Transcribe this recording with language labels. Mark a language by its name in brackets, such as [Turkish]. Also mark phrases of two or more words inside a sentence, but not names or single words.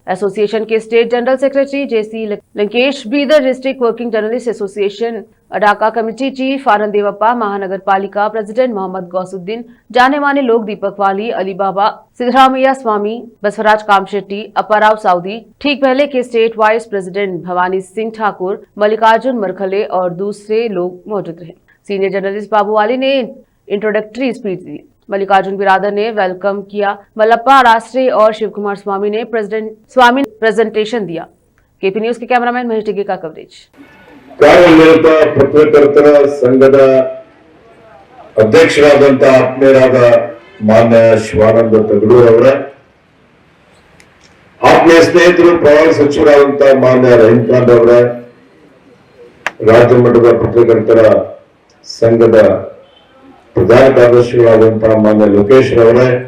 [Hindi] एसोसिएशन के [English] State General Secretary [Hindi] जेसी लंकेश, बीदर डिस्ट्रिक्ट वर्किंग जर्नलिस्ट एसोसिएशन अडाका कमेटी चीफ आनंद देवप्पा, महानगर पालिका प्रेसिडेंट मोहम्मद गौसुद्दीन, जाने माने लोग दीपक वाली, अली बाबा, सिद्धरामैया स्वामी, बसवराज कामशेट्टी, अप्पाराव साउदी, ठीक पहले के [English] State Vice President [Hindi] भवानी सिंह ठाकुर, मल्लिकार्जुन मरखले और दूसरे लोग मौजूद रहे। [English] senior journalist [Hindi] बाबू वाली ने [English] introductory speech [Hindi] दी। मल्लिकार्जुन बिरादर ने वेलकम किया। मल्लप्पा रास्त्रे और शिव कुमार स्वामी ने प्रेजेंटेशन दिया। केपी न्यूज के कैमरामैन महेश डिगे का कवरेज। [Kannada] ಕಾರ್ಯನಿರತ ಪತ್ರಕರ್ತರ ಸಂಘದ ಅಧ್ಯಕ್ಷರಾದಂತ ಆತ್ಮೀಯರಾದ ಮಾನ್ಯ ಶಿವಾನಂದ ತಗಡೂರ್ ಅವರ ಆತ್ಮೀಯ ಸ್ನೇಹಿತರು, ಪ್ರವಾಸ ಸಚಿವರಾದಂತ ಮಾನ್ಯ ರಹೀಂಖಾನ್ ಅವರ, ರಾಜ್ಯ ಮಟ್ಟದ ಪತ್ರಕರ್ತರ ಸಂಘದ ಪ್ರಧಾನ ಕಾರ್ಯದರ್ಶಿಗಳಾದಂತಹ ಮಾನ್ಯ ಲೋಕೇಶ್ ಅವರೇ,